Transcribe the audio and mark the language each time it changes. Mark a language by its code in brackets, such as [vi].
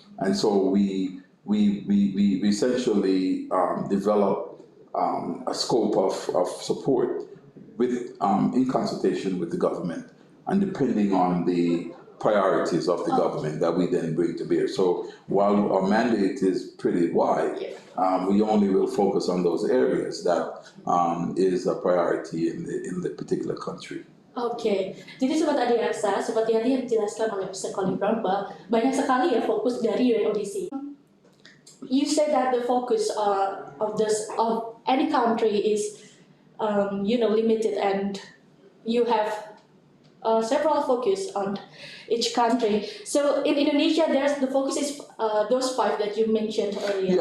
[en] And so we essentially develop a scope of support with in consultation with the government, and depending on the priorities of the government that we then bring to bear. So while our mandate is pretty wide, we only will focus on those areas that is a priority in the particular country. [id] Jadi Sobat ADXA, seperti yang dijelaskan oleh Mr. Colin Brown, bahwa banyak sekali ya fokus dari UNODC. [en] You said that the focus of any country is limited, and you have several focus on each country. So in Indonesia, the focus is those 5 that you mentioned earlier.